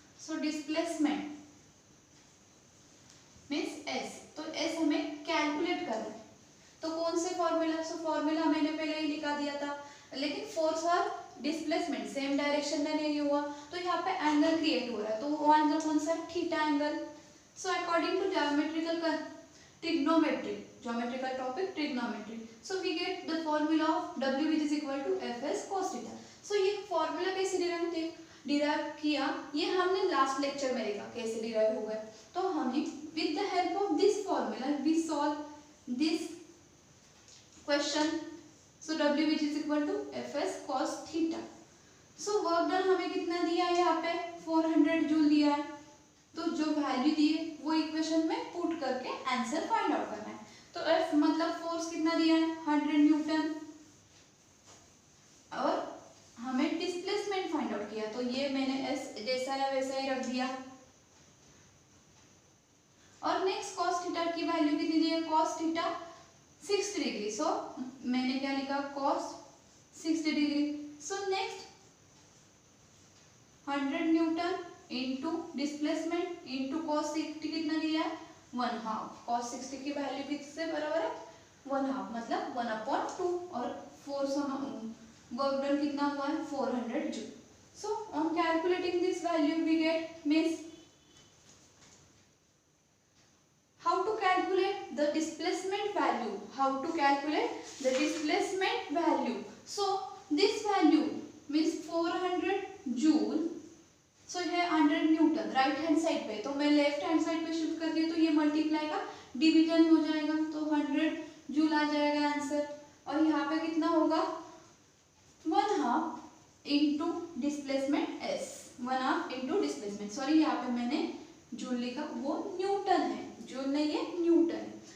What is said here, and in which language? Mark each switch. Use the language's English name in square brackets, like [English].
[Hindi] So displacement means S, तो S हमें calculate करना है, तो कौन से फॉर्मूला, सो फॉर्मूला मैंने पहले ही लिखा दिया था, लेकिन फोर्स और डिस्प्लेसमेंट सेम डायरेक्शन में नहीं हुआ, तो यहाँ पे एंगल क्रिएट हो रहा है, तो वो एंगल कौन सा है, theta angle. [English] So according to geometrical trigonometry, geometrical topic trigonometry, so we get the formula of W which is equal to Fs cos theta। [Hindi] so ये फॉर्मूला कैसे डिराइव किया, ये हमने लास्ट लेक्चर में देखा कैसे डिराइव हो गया। [English] तो हमने with the help of this formula we solve this question. So W which is equal to Fs cos theta। [Hindi] So work done हमें कितना दिया है, यहाँ पे 400 जूल दिया है, तो जो वैल्यू दी है वो इक्वेशन में पुट करके आंसर फाइंड आउट करना है। तो F मतलब फोर्स कितना दिया है 100 न्यूटन और हमें डिस्प्लेसमेंट फाइंड आउट किया, तो ये मैंने S जैसा है वैसा ही रख दिया। और नेक्स्ट cos थीटा की वैल्यू कितनी दी है, cos थीटा 60 डिग्री, सो मैंने क्या लिखा cos 60 degree. So next 100 Newton into displacement into cos 60 कितना दिया है 1/2, cos 60 की वैल्यू किससे बराबर है 1/2 मतलब 1/2 और फोर्स वर्क डन कितना हुआ है 400 joule. [English] So on calculating this value we get means how to calculate the displacement value, how to calculate the displacement value। so this value means 400 joule, [Hindi] सो है 100 न्यूटन राइट हैंड साइड पे, तो मैं left hand side पे shift कर दिया तो ये multiply का डिवीजन हो जाएगा, तो 100 जूल आ जाएगा आंसर। और यहाँ पे कितना होगा 1/2 into displacement S, 1/2 into displacement, sorry यहाँ पे मैंने जूल लिखा, वो न्यूटन है, जूल नहीं है न्यूटन है।